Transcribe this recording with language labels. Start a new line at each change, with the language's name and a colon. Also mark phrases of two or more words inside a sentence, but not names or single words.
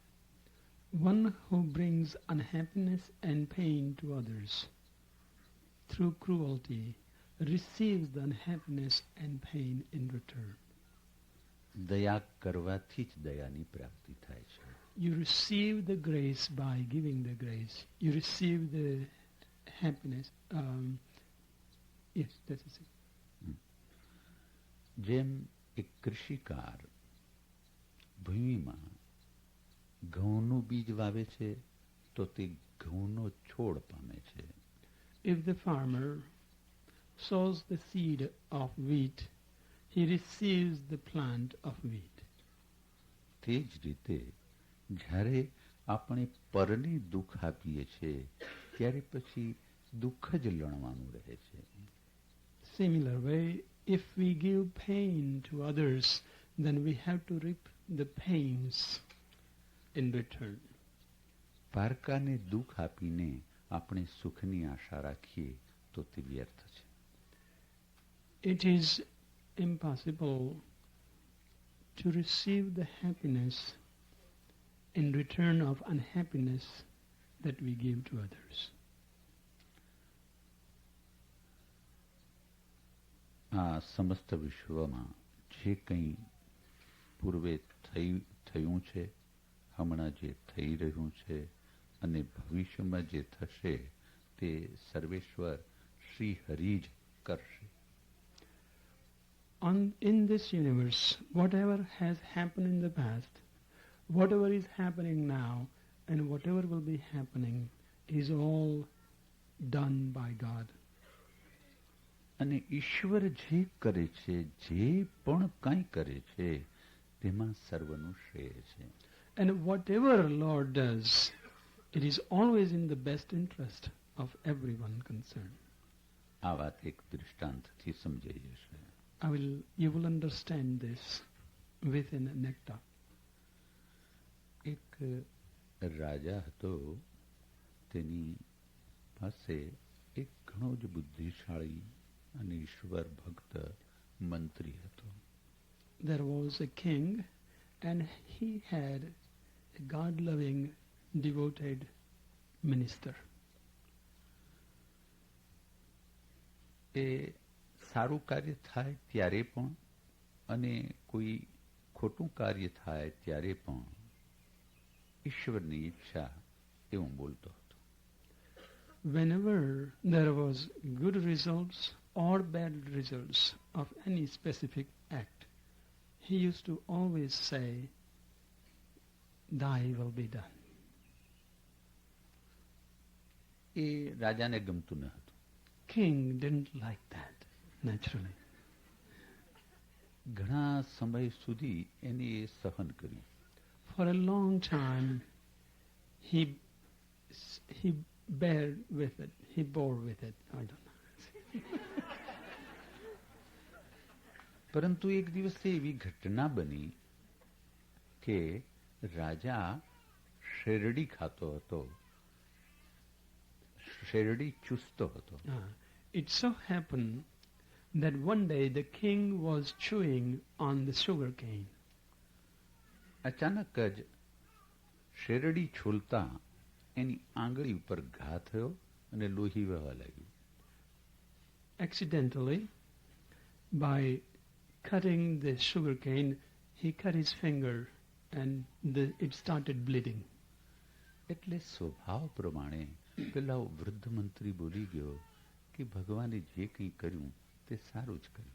English: One who brings unhappiness and pain to others through cruelty receives the unhappiness and pain in return.
Gujarati: દયા કરવાથી જ દયાની પ્રાપ્તિ થાય છે.
English: You receive the grace by giving the grace. You receive the happiness. Yes, that is it.
Gujarati: જેમ એક કૃષિકાર ભૂમિમાં ઘઉંનું બીજ વાવે છે તો તે ઘઉંનો છોડ પામે છે.
English: If the farmer sows the seed of wheat, he receives the plant of wheat.
Gujarati: તે જ રીતે જ્યારે આપણે પરને દુઃખ આપીએ છીએ ત્યારે પછી દુઃખ જ લણવાનું રહે છે.
English: Similar way, if we give pain to others, then we have to reap the pains in return.
Gujarati: પારકાને દુઃખ આપીને આપણે સુખની આશા રાખીએ તો તે વ્યર્થ છે.
English: It is impossible to receive the happiness in return of unhappiness that we give to others.
Gujarati: આ સમસ્ત વિશ્વમાં જે કંઈ પૂર્વે થયું છે, હમણાં જે થઈ રહ્યું છે અને ભવિષ્યમાં જે થશે તે સર્વેશ્વર શ્રી હરિ જ કરશે.
English: In this universe, whatever has happened in the past, whatever is happening now, and whatever will be happening is all done by God.
Gujarati: અને ઈશ્વર જે કરે છે, જે પણ કંઈ કરે છે તેમાં સર્વનું શ્રેય છે.
English: And whatever Lord does, it is always in the best interest of everyone concerned.
Gujarati: આ વાત એક દૃષ્ટાંતથી સમજાઈ જશે.
English: You will understand this with an anecdote.
Gujarati: એક રાજા હતો, તેની પાસે એક ઘણો જ બુદ્ધિશાળી અને ઈશ્વર ભક્ત મંત્રી હતો.
English: There was a king and he had a God-loving, devoted minister.
Gujarati: એ સારું કાર્ય થાય ત્યારે પણ અને કોઈ ખોટું કાર્ય થાય ત્યારે પણ ઈશ્વરની ઈચ્છા એવું બોલતો હતો.
English: Whenever there was good results or bad results of any specific act, he used to always say, "Thy will be done."
Gujarati: એ રાજાને ગમતું ન હતું.
English: King didn't like that, naturally.
Gujarati: ઘણા સમય સુધી એને એ સહન કર્યું.
English: For a long time, he bared with it. He bore with it. I don't know.
Gujarati: પરંતુ એક દિવસે એવી ઘટના બની કે રાજા શેરડી ખાતો હતો, શેરડી ચૂસતો હતો.
English: It so happened that one day the king was chewing on the sugar cane.
Gujarati: અચાનક જ શેરડી છોલતા એની આંગળી ઉપર ઘા થયો અને લોહી વહેવા લાગ્યું.
English: Accidentally, by cutting the sugar cane, he cut his finger and it started bleeding.
Gujarati: એટલે સ્વભાવ પ્રમાણે પેલા વૃદ્ધ મંત્રી બોલી ગયો કે ભગવાને જે કંઈ કર્યું તે સારું જ કર્યું.